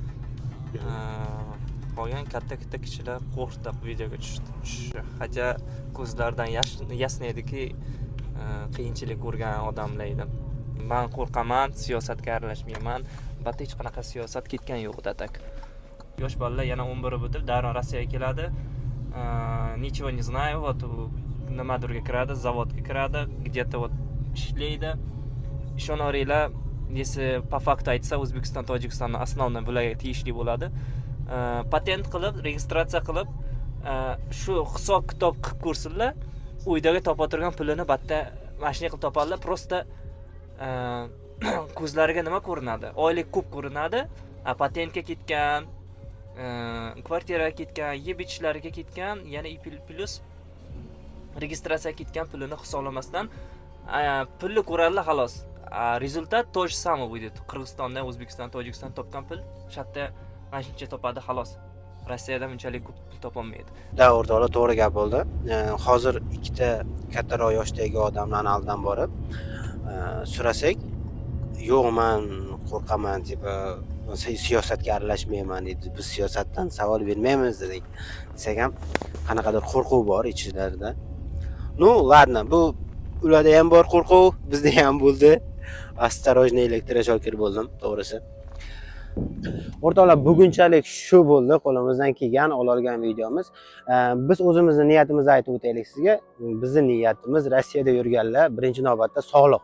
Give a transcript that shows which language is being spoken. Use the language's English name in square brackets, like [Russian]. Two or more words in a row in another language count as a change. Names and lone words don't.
[Uzbek] Qolgan katta kishilar qo'rqdi videoga tushdi. Haja ko'zlaridan yasnaydiki, qiyinchilik ko'rgan odamlar edi. Men qo'rqaman, siyosatga aralashmayman. Albatta hech qanaqa siyosat ketgan yo'q datak. Yosh bolalar yana 11 bitib, darrov Rossiyaga keladi. [Russian] Ничего не знаю, вот [Uzbek] nimadirga kiradi, zavodga kiradi, [Russian] где-то вот ishlaydi. [Uzbek] Ishonaveringlar, [Russian] если по факту [Uzbek] aytsa, O'zbekiston, Tojikistonning основной bularga tegishli bo'ladi. Patent qilib, registratsiya qilib, shu hisob-kitob qilib ko'rsinlar, uydagi topa turgan pulini batta mashina qilib topadilar. Просто ko'zlariga nima ko'rinadi? Oylik ko'p ko'rinadi. Patentga ketgan, kvartiraga ketgan, yeb ichishlariga ketgan, yana plus registratsiyaga ketgan pulini hisoblamasdan pulni ko'radilar xolos. [Russian] Rezultat то же самое будет. [Uzbek] Qirg'izistonda, O'zbekiston, Tojikiston topgan pul shatda mana shuncha topadi xolos. Rossiyada bunchalik ko'p pul topolmaydi. O'rtoqlar, to'g'ri gap bo'ldi. Hozir ikkita kattaroq yoshdagi odamlarni oldidan borib, so'rasak, yo'q, men qo'rqaman, tipa siyosatga aralashmayman dedi. Biz siyosatdan savol bermaymiz dedik. Desak ham qanaqadir qo'rquv bor ichlarida. [Russian] Ну, ладно, [Uzbek] bu ularda ham bor qo'rquv, bizda ham bo'ldi. Осторожно, elektroshokir bo'ldim, to'g'risi. O'rtoqlar, bugunchalik shu bo'ldi, qo'limizdan kelgan olgan videomiz. Biz o'zimizning niyatimizni aytib o'taylik sizga. Bizning niyatimiz Rossiyada yurganlar birinchi navbatda sog'liq.